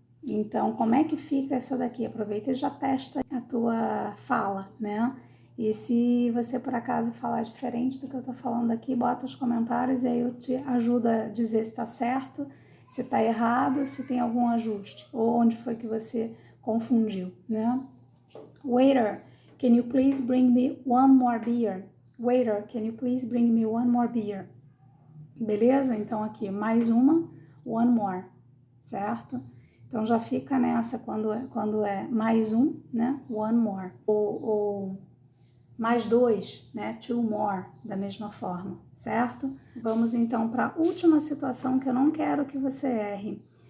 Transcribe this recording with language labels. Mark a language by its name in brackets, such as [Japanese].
[Portuguese] Então, como é que fica essa daqui? Aproveita e já testa a tua fala, né? E se você por acaso falar diferente do que eu tô falando aqui, bota os comentários e aí eu te ajudo a dizer se tá certo, se tá errado, se tem algum ajuste, ou onde foi que você confundiu, né? [English] Waiter, can you please bring me one more beer? Waiter, can you please bring me one more beer? [Portuguese] Beleza? Então aqui, mais uma, one more, certo? Então já fica nessa quando é mais um, né? One more. Ou mais dois, né? Two more, da mesma forma, certo? Vamos então para a última situação que eu não quero que você erre.